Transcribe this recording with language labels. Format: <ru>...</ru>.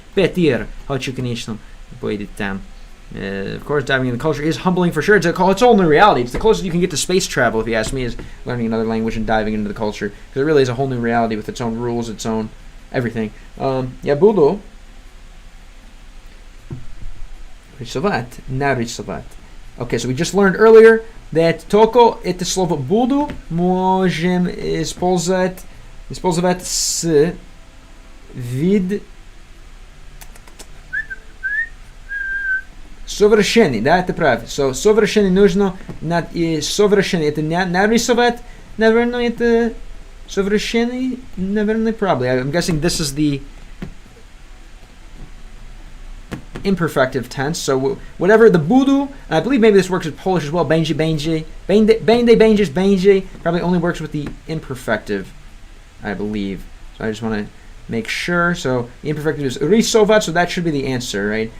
<ru>And Peter, хочу, конечно, поедет там.</ru> <en>Of course, diving in the culture is humbling for sure. It's a whole new reality. It's the closest you can get to space travel, if you ask me, is learning another language and diving into the culture. Because it really is a whole new reality with its own rules, its own everything.</en> <ru>Я буду рисовать, нарисовать.</ru> <en>Okay, so we just learned earlier that</en> <ru>только это слово буду можем использовать с вид совершенный, да, это правильно. So, совершенный нужно, совершенный это нарисовать, наверное, это совершенный, наверное, probably.</ru> <en>I'm guessing this is the imperfective tense. So whatever the budu, and I believe maybe this works with Polish as well.</en> <pl>Będzie, będzie,</pl> <en>probably only works with the imperfective, I believe. So I just want to make sure. So the imperfective is rysovat, so that should be the answer, right?</en>